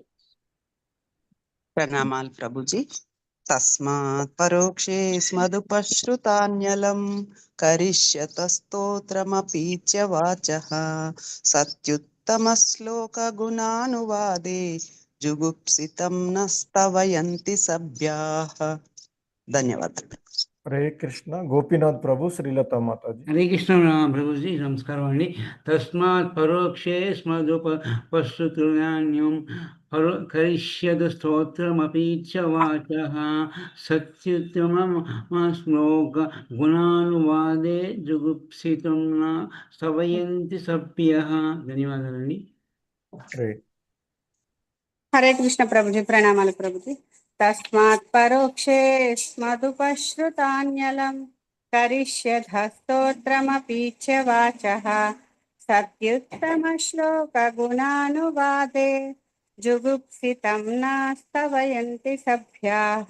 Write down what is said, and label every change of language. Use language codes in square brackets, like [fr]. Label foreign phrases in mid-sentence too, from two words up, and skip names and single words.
[sa] प्रणामाल प्रभुजी तस्मात् परोक्षे स्मदुपसृतान्यलं करिष्यत स्तोत्रमपि च वाचः सत्युत्तमश्लोकगुणानुवादे जुगुप्सितं न स्तवयन्ति सभ्याः धन्यवाद [hi] हरे कृष्ण गोपीनाथ प्रभु श्रीलता माताजी हरे कृष्ण प्रभु जी नमस्कार [sa] अंडी तस्मात् परोक्षे स्मदुपसृतान्यलं करिष्यत स्तोत्रमपि च वाचः सत्युत्तमश्लोकगुणानुवादे जुगुप्सितं न स्तवयन्ति सभ्यः ధన్యవాదాలండి [hi] हरे हरे कृष्ण प्रभु जी प्रणामाలు प्रभु जी [sa] తస్మాత్ పరోక్షే స్మదుపశ్రుతాన్యలం కరిష్యథ స్తోత్రమపి చ వాచః సత్యుత్తమ శ్లోక గుణానువాదే జుగుప్సితం నాస్తవయంతి సభ్యాః.